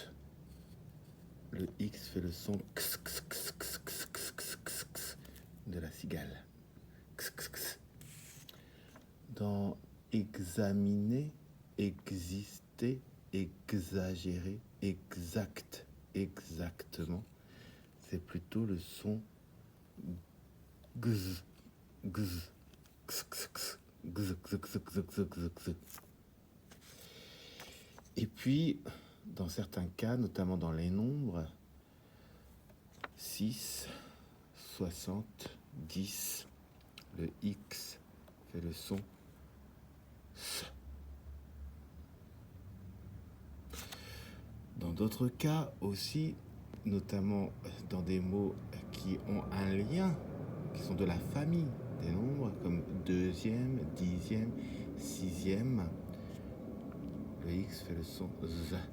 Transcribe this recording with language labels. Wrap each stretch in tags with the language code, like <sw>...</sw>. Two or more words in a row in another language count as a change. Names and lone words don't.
<fr>Le X fait le son x, x, x, x, x, x, x, x, x, de la cigale. X, x, x. Dans examiner, exister, exagérer, exact, exactement, c'est plutôt le son gz, gz, x, x, x, gz, gz, gz, gz, gz, gz, gz. Et puis, dans certains cas, notamment dans les nombres, 6, 60, 10, le X fait le son S. Dans d'autres cas aussi, notamment dans des mots qui ont un lien, qui sont de la famille des nombres, comme deuxième, dixième, sixième, le X fait le son Z.</fr>